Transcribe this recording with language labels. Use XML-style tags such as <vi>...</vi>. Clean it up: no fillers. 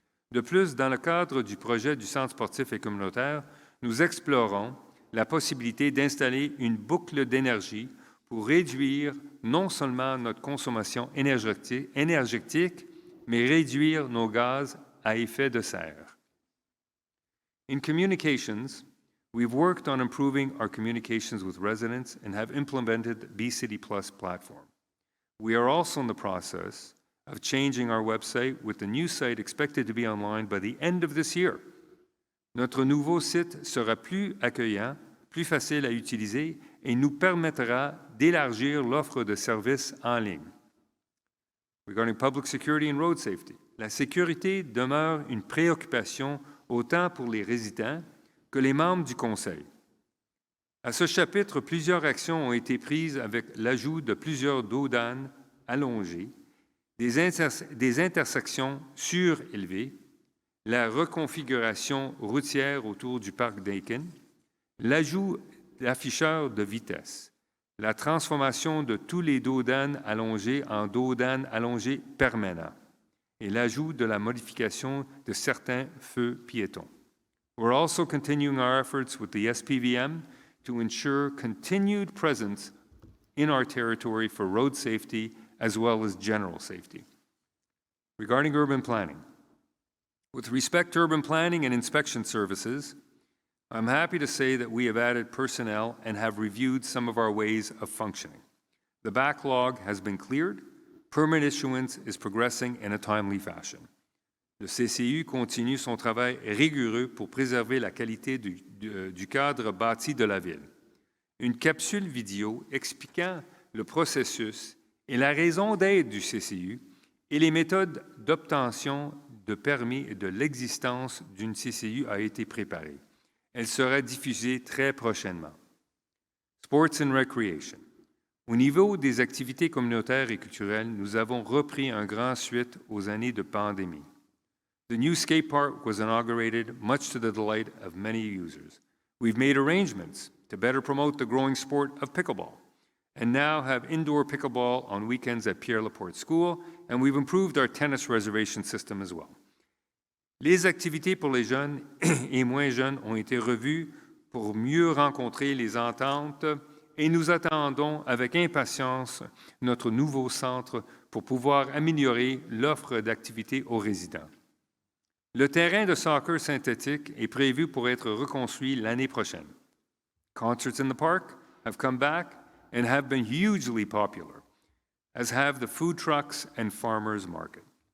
<fr>De plus, dans le cadre du projet du centre sportif et communautaire, nous explorons la possibilité d'installer une boucle d'énergie pour réduire non seulement notre consommation énergétique, mais réduire nos gaz à effet de serre.</fr> <en>In communications, we've worked on improving our communications with residents and have implemented B-City Plus platform. We are also in the process of changing our website with the new site expected to be online by the end of this year.</en> <fr>Notre nouveau site sera plus accueillant, plus facile à utiliser et nous permettra d'élargir l'offre de services en ligne.</fr> <en>Regarding public security and road safety,</en> <fr>la sécurité demeure une préoccupation autant pour les résidents que les membres du Conseil. À ce chapitre, plusieurs actions ont été prises avec l'ajout de plusieurs dos d'âne allongés, des intersections surélevées, la reconfiguration routière autour du parc d'Aiken, l'ajout d'afficheurs de vitesse, la transformation de tous les dos d'âne allongés en dos d'âne allongés permanents et l'ajout de la modification de certains feux piétons.</fr> <en>We're also continuing our efforts with the SPVM to ensure continued presence in our territory for road safety as well as general safety. Regarding urban planning, with respect to urban planning and inspection services, I'm happy to say that we have added personnel and have reviewed some of our ways of functioning. The backlog has been cleared. Permit issuance is progressing in a timely fashion.</en> <fr>Le CCU continue son travail rigoureux pour préserver la qualité du cadre bâti de la ville. Une capsule vidéo expliquant le processus et la raison d'être du CCU et les méthodes d'obtention de permis et de l'existence d'une CCU a été préparée. Elle sera diffusée très prochainement.</fr> <en>Sports and Recreation.</en> <fr>Au niveau des activités communautaires et culturelles, nous avons repris un grand suite aux années de pandémie.</fr> <en>The new skate park was inaugurated, much to the delight of many users. We've made arrangements to better promote the growing sport of pickleball, and now have indoor pickleball on weekends at Pierre Laporte School, and we've improved our tennis reservation system as well.</en> <fr>Les activités pour les jeunes et moins jeunes ont été revues pour mieux rencontrer les ententes et nous attendons avec impatience notre nouveau centre pour pouvoir améliorer l'offre d'activités aux résidents. Le terrain de soccer synthétique est prévu pour être reconstruit l'année prochaine.</fr> <en>Concerts in the park have come back and have been hugely popular, as have the food trucks and farmers market.</en>